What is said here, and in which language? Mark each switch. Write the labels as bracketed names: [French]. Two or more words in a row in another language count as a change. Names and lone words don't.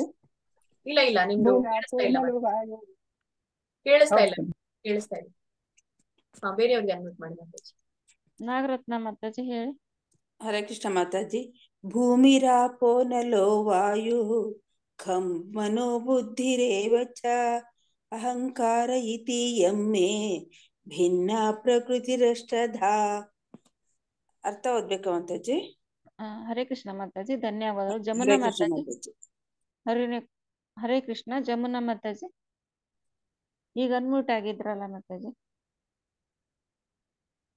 [Kannada] ಇಲ್ಲ ನಿಮ್ದು ಕೇಳಿಸ್ತಾ ಇಲ್ಲ. ಬೇರೆಯವ್ರಿಗೆ ಅನ್ಮ್ಯೂಟ್ ಮಾಡಿ ಮಾತಾಜಿ. ನಾಗರತ್ನ ಮಾತಾಜಿ ಹೇಳಿ. ಹರೇ ಕೃಷ್ಣ ಮಾತಾಜಿ. [Sanskrit] ಭೂಮಿರಾಪೋ ನಲೋ ವಾಯು ಖಂ ಮನೋ ಬುದ್ಧಿರೇವ ಚ ಅಹಂಕಾರ ಇತಿ ಯಂ ಮೇ ಭಿನ್ನ ಪ್ರಕೃತಿರಷ್ಟಧಾ. [Kannada] ಅರ್ಥ ಓದ್ಬೇಕಾ ಮಾತಾಜಿ? ಹರೇ ಕೃಷ್ಣ ಮಾತಾಜಿ. ಧನ್ಯವಾದಗಳು. ಜಮುನಾ ಹರೇ ಕೃಷ್ಣ ಮಾತಾಜಿ. ಮಾತಾಜಿ. ಹರೇ ಕೃಷ್ಣ. ಜಮುನಾ ಮಾತಾಜಿ, ಈಗ ಅನ್ಮ್ಯೂಟ್ ಆಗಿದ್ರಲ್ಲ ಮಾತಾಜಿ.